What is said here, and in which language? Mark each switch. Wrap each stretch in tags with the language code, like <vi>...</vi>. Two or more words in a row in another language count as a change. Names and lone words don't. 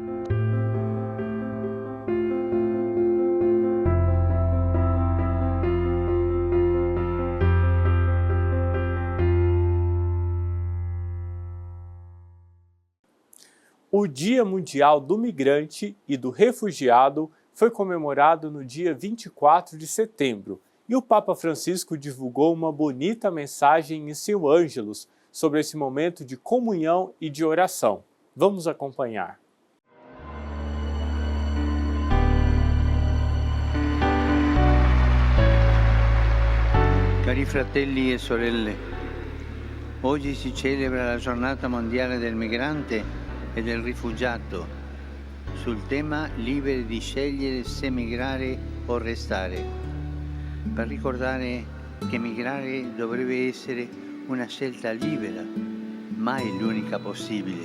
<pt>O Dia Mundial do Migrante e do Refugiado foi comemorado no dia 24 de setembro e o Papa Francisco divulgou uma bonita mensagem em seu Ângelus sobre esse momento de comunhão e de oração. Vamos acompanhar.</pt> <it>Cari fratelli e sorelle, oggi si celebra la giornata mondiale del migrante e del rifugiato sul tema liberi di scegliere se migrare o restare, per ricordare che migrare dovrebbe essere una scelta libera, mai l'unica possibile.</it>